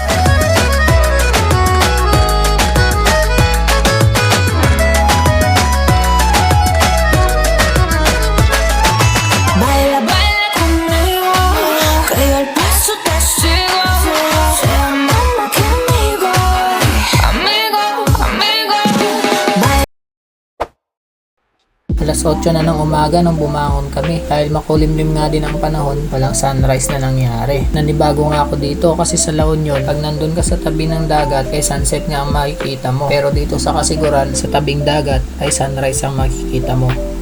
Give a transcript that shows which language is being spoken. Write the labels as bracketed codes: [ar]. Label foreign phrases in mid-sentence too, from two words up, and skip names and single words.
[es] Baila, baila conmigo, que yo el paso te sigo. Seamos más que amigos, amigos, amigos. [tl] Alas 8 na ng umaga nung bumangon kami dahil makulimlim nga din ang panahon, walang sunrise na nangyari. Nanibago nga ako dito kasi sa La Union, pag nandun ka sa tabi ng dagat ay sunset nga ang makikita mo. Pero dito sa Kasiguran, sa tabing dagat ay sunrise ang makikita mo.